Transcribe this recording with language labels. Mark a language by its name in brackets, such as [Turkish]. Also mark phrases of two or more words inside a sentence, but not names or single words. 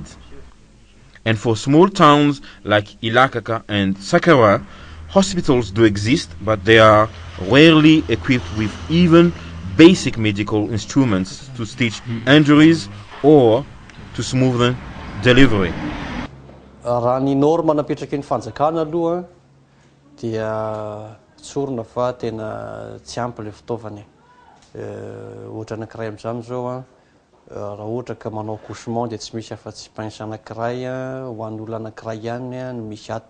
[English] And for small towns like Ilakaka and Sakara, hospitals do exist, but they are rarely equipped with even basic medical instruments to stitch injuries or to smooth delivery. [Malagasy] Raha ny norma napetraky ny fanjakana aloha dia tsorina fa tena tsy ampy le fitaovany. Ohatra anankiray amin'izany zao raha ohatra ka manao accouchement dia tsy misy afa-tsy pince anankiray ho an'olona anankiray ihany no misy ato.